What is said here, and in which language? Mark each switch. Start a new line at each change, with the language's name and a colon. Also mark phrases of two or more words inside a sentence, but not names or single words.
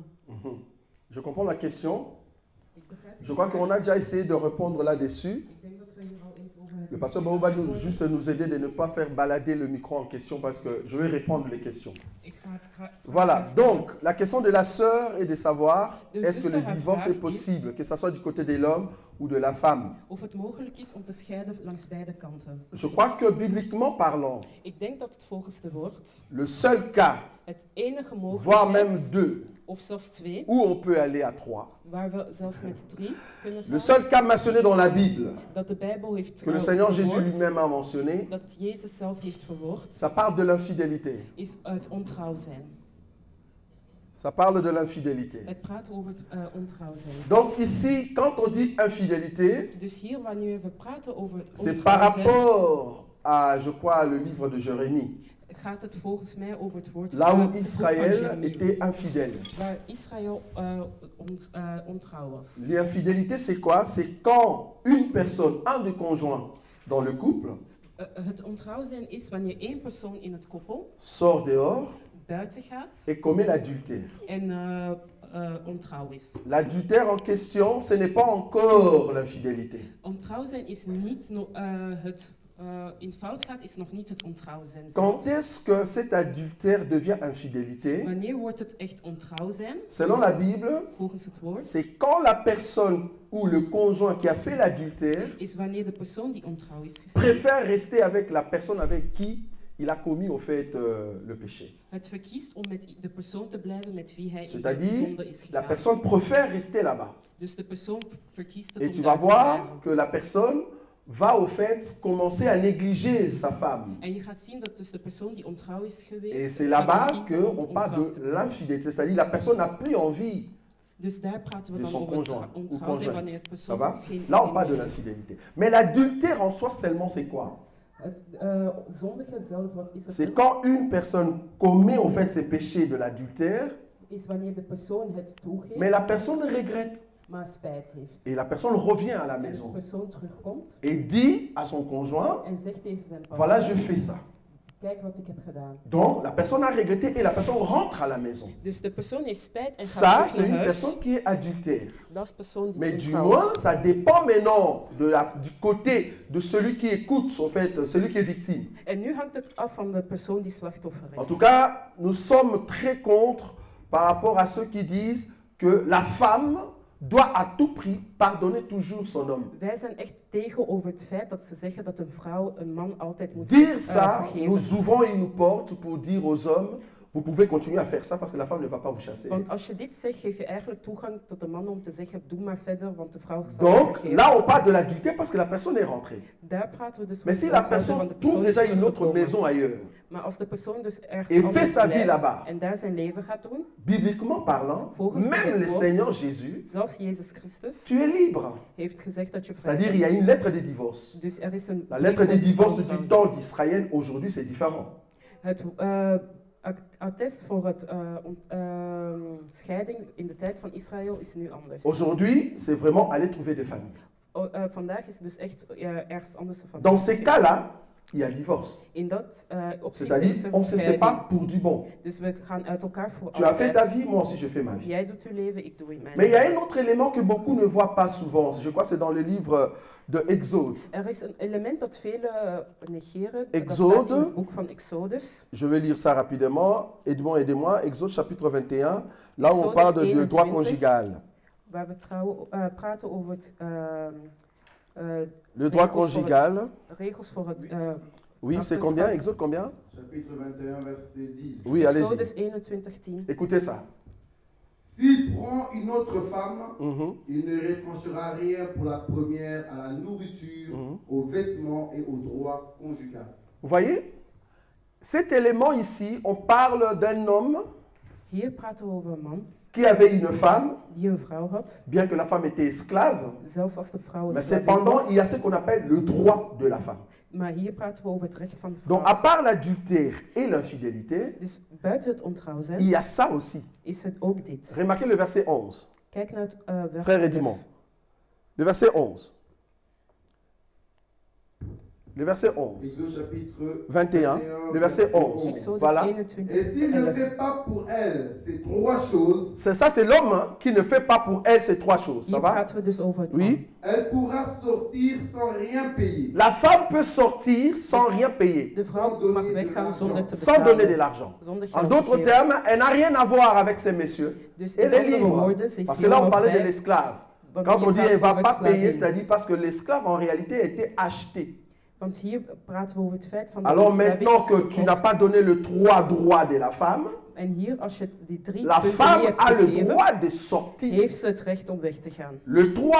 French: Je comprends la question. Je crois qu'on a déjà essayé de répondre là-dessus. Le pasteur Bao va juste nous aider de ne pas faire balader le micro en question parce que je vais répondre les questions. Voilà, donc la question de la sœur est de savoir est-ce que le divorce est possible, que ce soit du côté de l'homme ou de la femme.
Dutch: Of het mogelijk is om te scheiden langs beide kanten.
French: Je crois que bibliquement parlant,
Dutch: Ik denk dat het volgens de woord
French: le seul cas,
Dutch: het enige
French: voire même
Dutch: mogelijkheid,
French: deux,
Dutch: of zelfs twee,
French: où on peut aller à trois,
Dutch: waar we zelfs met 3 kunnen
French: le
Dutch: gaan,
French: seul cas mentionné dans la Bible,
Dutch: dat de Bijbel heeft
French: que le Seigneur Jésus
Dutch: verwoord,
French: lui-même a mentionné,
Dutch: dat Jezus zelf heeft verwoord,
French: ça parle de l'infidélité.
Dutch: is uit ontrouw zijn.
French: Ça parle de l'infidélité.
Dutch: Het praat over het ontrouw zijn.
French: Donc ici, quand on dit infidélité,
Dutch: Dus hier, wanneer we praten over het
French: c'est par
Dutch: ontrouw zijn,
French: rapport à, je crois, le livre de Jérémie,
Dutch: gaat het volgens mij over het woord
French: là où
Dutch: het boek van
French: Israël
Dutch: Jeremie,
French: était infidèle.
Dutch: waar Israël ontrouw was.
French: L'infidélité, c'est quoi? C'est quand une personne, un des conjoints dans le couple,
Dutch: Het ontrouw zijn is wanneer één persoon in het koppel
French: sort dehors
Dutch: buiten gaat
French: et commet l'adultère.
Dutch: en ontrouw is.
French: L'adultère en question, ce n'est pas encore l'infidélité.
Dutch: Ontrouw zijn is niet het in fout gaat, is nog niet het ontrouw zijn.
French: Quand est-ce que cet adultère devient infidélité?
Dutch: Wanneer wordt het echt ontrouw zijn?
French: Selon la Bible,
Dutch: Volgens het woord
French: c'est quand la personne ou le conjoint qui a fait l'adultère
Dutch: is wanneer de persoon die ontrouw is gegaan
French: préfère rester avec la personne avec qui il a commis au fait le péché.
Dutch: het verkiest om met de persoon te blijven met wie hij in de
French: C'est-à-dire,
Dutch: zonde is
French: la
Dutch: gegaan.
French: personne préfère rester là-bas.
Dutch: Dus de persoon verkiest het
French: Et
Dutch: om
French: tu
Dutch: daar
French: vas
Dutch: te
French: voir
Dutch: blijven.
French: que la personne va au fait commencer à négliger sa femme.
Dutch: En je gaat zien dat dus de persoon die ontrouw is geweest,
French: Et c'est
Dutch: gaat
French: là-bas
Dutch: verkiezen om
French: qu'on parle
Dutch: ontrouw
French: de
Dutch: te blijven.
French: l'infidélité. C'est-à-dire la personne n'a plus envie.
Dutch: Dus daar praten we
French: de
Dutch: dan
French: son
Dutch: over
French: conjoint ou
Dutch: ontrouw zijn
French: conjointe.
Dutch: wanneer het
French: Ça
Dutch: persoon
French: va?
Dutch: geen
French: Là, on
Dutch: geen
French: parle de
Dutch: meer-
French: l'infidélité. Mais l'adultère en soi seulement, c'est quoi?
Dutch: Het zondige zelf, wat is het?
French: C'est quand une personne commet en fait ces péchés de l'adultère,
Dutch: Is wanneer de persoon het toegeeft,
French: mais la personne regrette.
Dutch: maar spijt heeft.
French: Et la personne revient à la
Dutch: En de
French: maison
Dutch: persoon terugkomt
French: et dit à son conjoint,
Dutch: en zegt tegen zijn
French: voilà,
Dutch: partner,
French: je fais ça.
Dutch: kijk wat ik heb gedaan.
French: Donc, la personne a regretté et la personne rentre à la maison.
Dutch: Dus de persoon heeft spijt en
French: Ça,
Dutch: gaat
French: c'est
Dutch: terug
French: une
Dutch: naar huis.
French: personne qui est adultère.
Dutch: Dat is persoon die
French: Mais du
Dutch: ontrouw
French: moins,
Dutch: is.
French: ça dépend maintenant du côté de celui qui écoute, en fait, celui qui est victime.
Dutch: En nu hangt het af van de persoon die slachtoffer
French: En
Dutch: is.
French: tout cas, nous sommes très contre par rapport à ceux qui disent que la femme doit à tout prix pardonner toujours son homme.
Dutch: Wij zijn echt tegen over het feit dat ze zeggen dat een vrouw een man altijd moet
French: Dire ça,
Dutch: vergeven.
French: nous ouvrons une porte pour dire aux hommes, vous pouvez continuer à faire ça parce que la femme ne va pas vous chasser.
Dutch: Want als je dit zegt, geef je eigenlijk toegang tot de man om te zeggen, doe maar verder, want de vrouw zal je
French: Donc
Dutch: vergeven.
French: là, on parle de l'adultère parce que la personne est rentrée.
Dutch: Daar praten we dus
French: Mais
Dutch: over
French: si
Dutch: het
French: la
Dutch: ontrouw zijn,
French: personne
Dutch: want de persoon
French: trouve
Dutch: is
French: déjà une autre
Dutch: teruggekomen.
French: maison ailleurs,
Dutch: Maar als de persoon dus
French: Et
Dutch: ergens
French: fait
Dutch: anders
French: sa vie
Dutch: blijft
French: là-bas.
Dutch: en daar zijn leven gaat doen,
French: bibliquement parlant,
Dutch: Volgens
French: même
Dutch: het
French: le
Dutch: woord.
French: Seigneur Jésus,
Dutch: zelfs Jezus Christus
French: tu es libre.
Dutch: heeft gezegd dat je vrij
French: C'est-à-dire, il y a
Dutch: bent.
French: une lettre de divorce.
Dutch: Dus er is een
French: La lettre
Dutch: brief
French: de
Dutch: van
French: divorce
Dutch: ontrouw.
French: du temps d'Israël, aujourd'hui, c'est différent.
Dutch: Het attest voor het scheiding in de tijd van Israël is nu anders.
French: Aujourd'hui, c'est vraiment aller trouver des familles.
Dutch: Vandaag is het dus echt ergens anders van.
French: Dans ces cas-là, il y a divorce.
Dutch: In dat opzicht
French: C'est-à-dire,
Dutch: is er
French: on se
Dutch: scheiding.
French: sépare pour du bon.
Dutch: Dus we gaan uit elkaar voor
French: Tu as fait ta
Dutch: altijd.
French: vie, moi aussi je fais ma vie.
Dutch: Jij doet je leven, ik doe in mijn
French: Mais il y a
Dutch: leven.
French: un autre élément que beaucoup ne voient pas souvent. Je crois que c'est dans le livre de Exode.
Dutch: Er is een element dat velen negeren.
French: Exode.
Dutch: Dat staat in het boek van Exodus.
French: Je vais lire ça rapidement. Edmond, aidez-moi. Exode chapitre 21, là où on Exode parle de 21. droit conjugal.
Dutch: Waar we praten over het,
French: Le droit
Dutch: regels voor het-
French: conjugal.
Dutch: regels voor het
French: Oui, c'est combien? Exode combien? Chapitre 21, verset 10. Oui,
Dutch: Exodus
French: allez-y.
Dutch: 21:10.
French: Écoutez ça. S'il prend une autre femme, Mhm. il ne retranchera rien pour la première à la nourriture, aux vêtements et au droit conjugal. Vous voyez? Cet élément ici, on parle d'un homme
Dutch: Hier praten we over een man
French: qui avait une femme,
Dutch: die een vrouw had,
French: bien que la femme était esclave,
Dutch: zelfs als de vrouw een
French: mais
Dutch: slavin
French: cependant,
Dutch: was.
French: il y a ce qu'on appelle le droit de la femme.
Dutch: Maar hier praten we over het recht van de vrouw.
French: Donc, à part l'adultère et l'infidélité,
Dutch: Dus buiten het ontrouw zijn,
French: il y a ça aussi.
Dutch: is het ook dit.
French: Remarquez le verset 11.
Dutch: Kijk naar het vers
French: Frère
Dutch: 11.
French: Edmond. Le verset 11. Le verset 11. Exode chapitre 21, le verset 11.
Dutch: Exodus
French: Voilà.
Dutch: 21,
French: Et s'il ne
Dutch: 11.
French: fait pas pour elle ces trois choses, C'est ça, c'est l'homme hein, qui ne fait pas pour elle ces trois choses. Ça
Dutch: Hier
French: va?
Dutch: praten we dus over het man.
French: Oui. elle pourra sortir sans rien payer. La femme peut sortir sans rien payer,
Dutch: De vrouw mag weggaan zonder te
French: sans donner de
Dutch: betalen.
French: l'argent.
Dutch: Zonder
French: En
Dutch: geld te
French: d'autres
Dutch: geven.
French: termes, elle n'a rien à voir avec ces messieurs.
Dutch: Dus
French: Elle
Dutch: in
French: est
Dutch: andere
French: libre.
Dutch: woorden, ze is
French: Parce que là, on
Dutch: helemaal
French: parlait de
Dutch: vrij.
French: l'esclave.
Dutch: Want
French: Quand
Dutch: hier
French: on dit
Dutch: praten
French: elle
Dutch: we
French: ne va
Dutch: over
French: pas payer,
Dutch: slavin.
French: c'est-à-dire parce que l'esclave en réalité a été acheté.
Dutch: Want hier praten we over het feit van dat
French: Alors
Dutch: de slavin
French: maintenant
Dutch: is
French: que tu n'as
Dutch: gekocht.
French: pas donné le droit de la femme,
Dutch: En hier, als je die 3
French: la
Dutch: punten
French: femme
Dutch: niet hebt
French: a le
Dutch: gegeven,
French: droit de sortir.
Dutch: heeft ze het recht om weg te gaan.